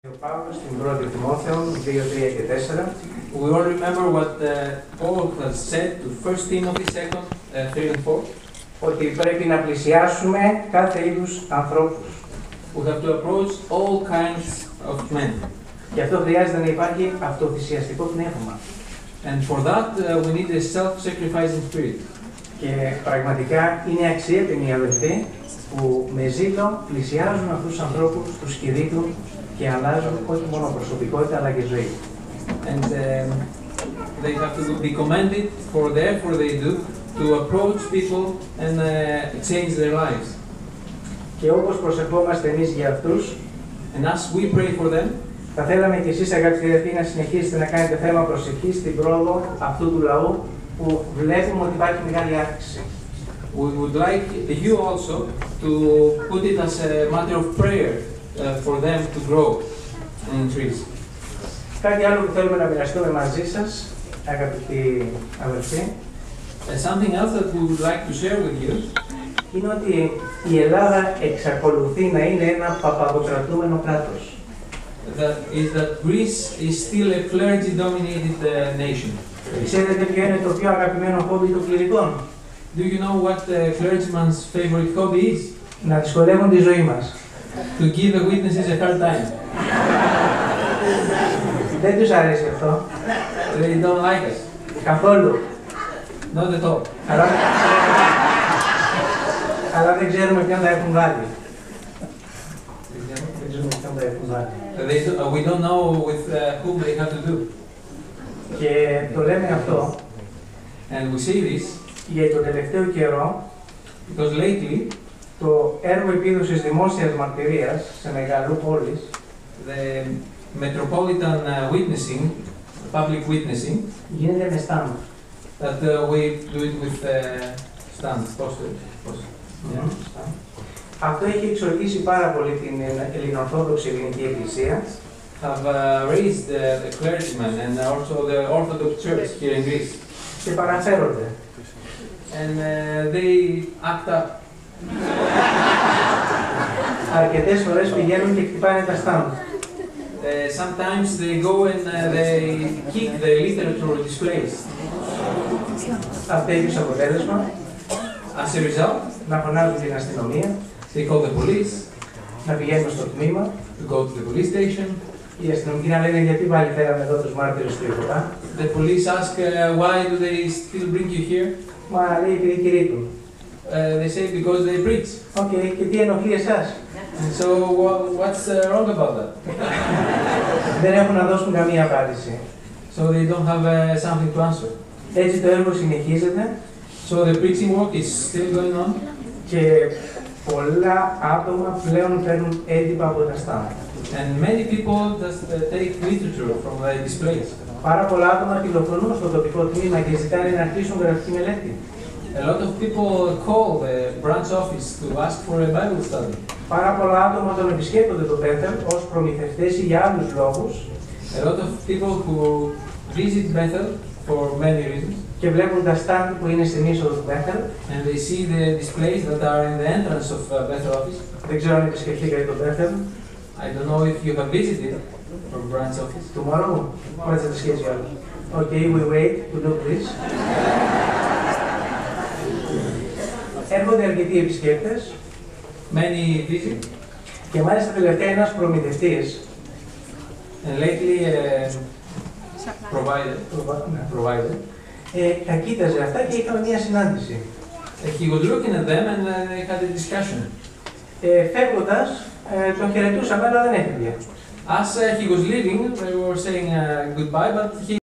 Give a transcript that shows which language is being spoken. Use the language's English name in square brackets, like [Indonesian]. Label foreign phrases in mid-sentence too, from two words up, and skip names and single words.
[Greek] Ο Παύλος στην 1η Τιμόθεο 2, 3 και 4. [English] We all remember what Paul has said to 1 Timothy 2, 3 and 4. [Greek] Ότι πρέπει να πλησιάσουμε κάθε είδους ανθρώπους. [English] We have to approach all kinds of men. [Greek] Γι' αυτό χρειάζεται να υπάρχει αυτοθυσιαστικό πνεύμα. [English] And for that we need a self-sacrificing spirit. [Greek] Και πραγματικά είναι αξιέπαινοι οι αδελφοί που με ζήλο πλησιάζουν αυτούς τους ανθρώπους, τους κηρύττουν και αλλάζουν όχι μόνο προσωπικότητα αλλά και ζωή. [English] And they have to be commended for the effort they do to approach people and change their lives. [Greek] Και όπως προσευχόμαστε εμείς για αυτούς, [English] and as we pray for them, [Greek] θα θέλαμε και εσείς αγαπητοί αδελφοί να συνεχίσετε να κάνετε θέμα προσευχής στην πρόοδο αυτού του λαού που βλέπουμε ότι υπάρχει μεγάλη αύξηση. [English] We would like you also to put it as a matter of prayer for them to grow and increase. [Greek] Κάτι άλλο που θέλουμε να μοιραστούμε μαζί σας, αγαπητοί αδελφοί, [English] Something else that we would like to share with you [Greek] είναι ότι η Ελλάδα εξακολουθεί να είναι ένα παπαδοκρατούμενο κράτος. [English] That Greece is still a clergy-dominated nation. [Greek] Ξέρετε ποιο είναι το πιο αγαπημένο χόμπι των κληρικών? [English] Do you know what the clergyman's favorite hobby is? [Greek] Να δυσκολεύουν τη ζωή μας. [English] To give the witnesses a hard time. [Greek] Δεν τους αρέσει αυτό. [English] They don't like us. [Greek] Καθόλου. [English] Not at all. [Greek] Αλλά δεν ξέρουμε ποιον θα έχουν βάλει. Δεν ξέρουμε ποιον θα έχουν βάλει. [English] We don't know with whom they have to do. [Greek] Και το λέμε αυτό [English] And we see this [Greek] για το τελευταίο καιρό, [English] because lately [Greek] το έργο επίδοσης δημόσιας μαρτυρίας σε μεγαλοπόλεις, [English] the metropolitan witnessing, public witnessing, [Greek] γίνεται με stand. [English] that we do it with stands, posters. Yeah. [Greek] Αυτό έχει εξοργήσει πάρα πολύ την ελληνοορθόδοξη ελληνική εκκλησία. [English] Have raised the clergymen and also the Orthodox Church here in Greece. [Greek] Και παραφέρονται. [English] And they act up. [Greek] Αρκετές φορές πηγαίνουν και χτυπάνε τα stand. [English] Sometimes they go and they kick the literature displays. [Greek] Αυτό έχει ως αποτέλεσμα [English] As a result, [Greek] να φωνάζουν την αστυνομία, [English] they call the police, [Greek] να πηγαίνουν στο τμήμα, [English] to go to the police station. [Greek] οι αστυνομικοί να λένε γιατί πάλι φέραμε εδώ τους μάρτυρες του Ιεχωβά. [English] The police ask, why do they still bring you here? [Greek] Μα λέει επειδή κηρύττουν. [English] They say because they preach. [Greek] Οκ, και τι ενοχλεί εσάς? [English] And so what's wrong about that? [Greek] Δεν έχουν να δώσουν καμία απάντηση. [English] So they don't have something to answer. [Greek] Έτσι το έργο συνεχίζεται. [English] So the preaching work is still going on. [Greek] Και πολλά άτομα πλέον παίρνουν έντυπα από τα stand. [English] And many people just take literature from the displays. [Greek] Πάρα πολλά άτομα τηλεφωνούν στο τοπικό τμήμα και ζητάνε να αρχίσουν γραφική μελέτη. [English] A lot of people call the branch office to ask for a Bible study. [Greek] Πάρα πολλά άτομα τον επισκέπτονται το Bethel ως προμηθευτές ή για άλλους λόγους. [English] A lot of people who visit Bethel for many reasons. [Greek] Και βλέπουν τα stand που είναι στην είσοδο του Bethel. [English] And they see the displays that are in the entrance of Bethel office. [Greek] Δεν ξέρω αν επισκεφτήκατε το Bethel. [English] I don't know if you have visited from branch office. Tomorrow? What's the schedule? Okay, we wait to look this. [Greek] Έρχονται αρκετοί επισκέπτες. [English] Many visit. [Greek] Και μάλιστα τελευταία ένας προμηθευτής. [English] And lately provider. [Greek] Τα κοίταζε αυτά και είχαμε μια συνάντηση. [English] He was looking at them and they had a discussion. [Greek] Φεύγοντας, τον χαιρετούσαμε, αλλά δεν έφυγε. [English] As he was leaving, they were saying goodbye, but he